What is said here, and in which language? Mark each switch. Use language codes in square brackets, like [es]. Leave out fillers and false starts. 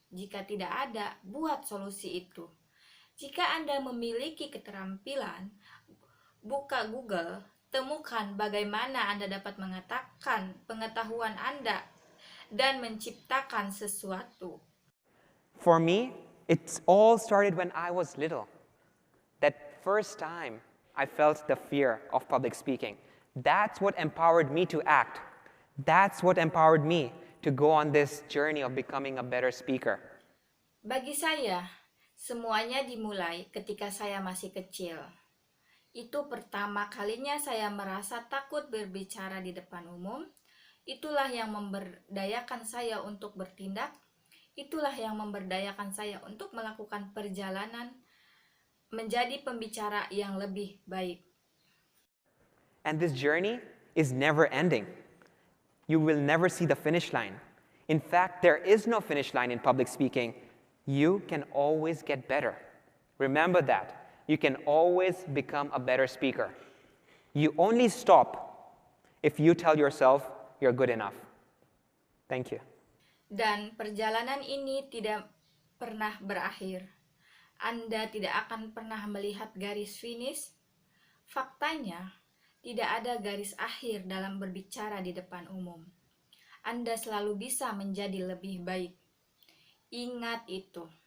[id] Jika tidak ada, buat solusi itu. Jika Anda memiliki keterampilan, buka Google, temukan bagaimana Anda dapat mengatakan pengetahuan Anda dan menciptakan sesuatu. [en] For me, it's all started when I was little. That first time I felt the fear of public speaking. That's what empowered me to act. That's what empowered me to go on this journey of becoming a better speaker. [id] Bagi saya, semuanya dimulai ketika saya masih kecil. Itu pertama kalinya saya merasa takut berbicara di depan umum. Itulah yang memberdayakan saya untuk bertindak. Itulah yang memberdayakan saya untuk melakukan perjalanan menjadi pembicara yang lebih baik. [en] And this journey is never ending. You will never see the finish line. In fact, there is no finish line in public speaking. You can always get better. Remember that. You can always become a better speaker. You only stop if you tell yourself you're good enough. Thank you. [id] Dan perjalanan ini tidak pernah berakhir. Anda tidak akan pernah melihat garis finish. Faktanya, tidak ada garis akhir dalam berbicara di depan umum. Anda selalu bisa menjadi lebih baik. Ingat itu.